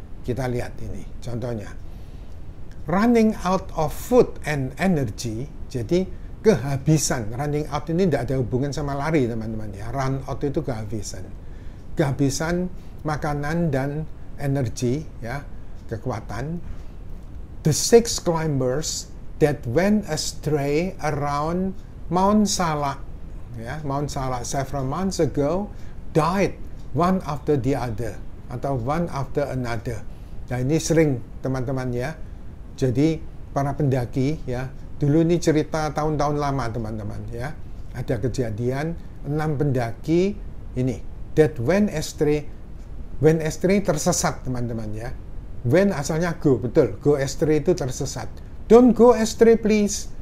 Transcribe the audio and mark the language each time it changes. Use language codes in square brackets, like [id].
[id] Kita lihat ini contohnya, [en] running out of food and energy. [id] Jadi kehabisan, [en] running out [id] ini tidak ada hubungan sama lari teman-teman ya. Run out itu kehabisan makanan dan energi, ya, kekuatan. [en] The 6 climbers that went astray around Mount Salak, ya, Mount Salak several months ago died one after the other atau one after another. [id] Nah, ini sering teman-teman ya. Jadi para pendaki ya, dulu ini cerita tahun-tahun lama teman-teman ya. Ada kejadian 6 pendaki ini [en] that went astray [id] tersesat teman-teman ya. [en] When [id] asalnya [en] go, [id] betul. [en] Go astray [id] itu tersesat. [en] Don't go astray please.